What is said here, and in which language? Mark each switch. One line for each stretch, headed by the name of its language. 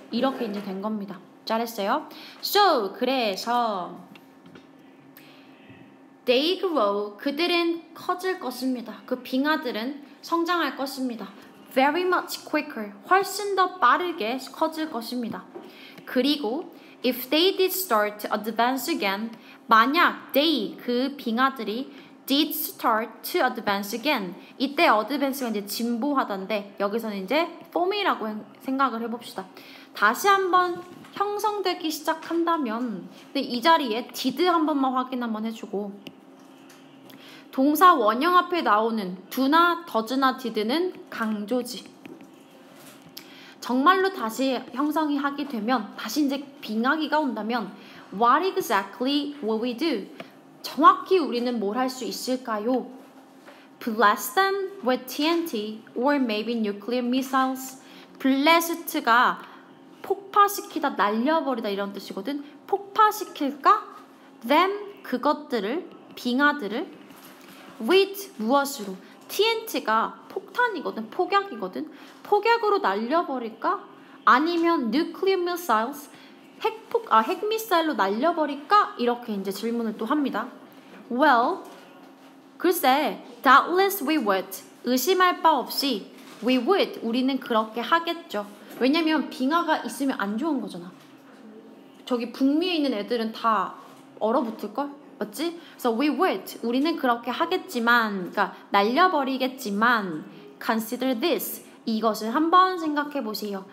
Korean: 이렇게 이제 된 겁니다. 잘했어요?
English: So,
Korean: 그래서
English: They grow,
Korean: 그들은 커질 것입니다. 그 빙하들은 성장할 것입니다.
English: Very much quicker,
Korean: 훨씬 더 빠르게 커질 것입니다. 그리고
English: if they did start to advance again,
Korean: 만약
English: they,
Korean: 그 빙하들이
English: did start to advance again,
Korean: 이때 advance가 이제 진보하다인데 여기서는 이제 form이라고 생각을 해봅시다. 다시 한번 형성되기 시작한다면, 근데 이 자리에 did 한 번만 확인 한번 해주고, 동사 원형 앞에 나오는 do나 does나 did는 강조지. 정말로 다시 형성이 하게 되면, 다시 이제 빙하기가 온다면
English: What exactly will we do?
Korean: 정확히 우리는 뭘 할 수 있을까요?
English: Blast them with TNT or maybe nuclear missiles.
Korean: blast가 폭파시키다, 날려버리다 이런 뜻이거든. 폭파시킬까?
English: them,
Korean: 그것들을, 빙하들을
English: with,
Korean: 무엇으로? TNT가 폭탄이거든, 폭약이거든. 폭약으로 날려버릴까? 아니면
English: nuclear missiles,
Korean: 핵미사일로 날려버릴까? 이렇게 이제 질문을 또 합니다.
English: Well,
Korean: 글쎄,
English: doubtless we would.
Korean: 의심할 바 없이
English: we would,
Korean: 우리는 그렇게 하겠죠. 왜냐면 빙하가 있으면 안 좋은 거잖아. 저기 북미에 있는 애들은 다 얼어붙을걸? 맞지? 그래서
English: we would,
Korean: 우리는 그렇게 하겠지만, 그러니까 날려버리겠지만,
English: consider this,
Korean: 이것을 한번 생각해 보세요.